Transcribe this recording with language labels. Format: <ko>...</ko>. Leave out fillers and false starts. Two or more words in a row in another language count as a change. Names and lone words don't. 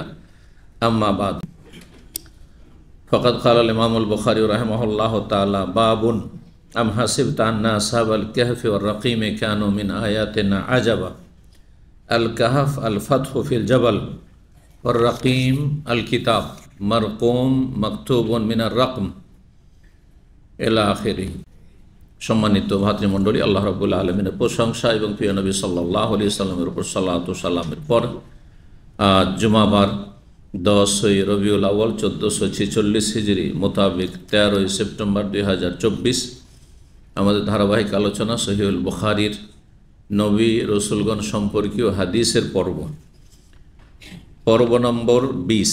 <ar>أما بعد فقد قال الإمام البخاري رحمه الله تعالى باب أم حسبت أن أصحاب الكهف والرقيم كانوا من آياتنا عجبا الكهف الفتح في الجبل والرقيم الكتاب مرقوم مكتوب من الرقم إلى آخره.</ar> <bn>সম্মানিত ভ্রাতৃমণ্ডলী, আল্লাহ রাব্বুল আলামিনের প্রশংসা এবং প্রিয় নবী সাল্লাল্লাহু আলাইহি সাল্লামের উপর সালাত ও সালামের পর আজ জুমাবার 10 রবিউল আউয়াল 1446 হিজরি মোতাবেক 13 সেপ্টেম্বর 2024 আমাদের ধারাবাহিক আলোচনা সহিহুল বুখারীর নবী রসুলগণ সম্পর্কীয় হাদিসের পর্ব নম্বর 20।</bn>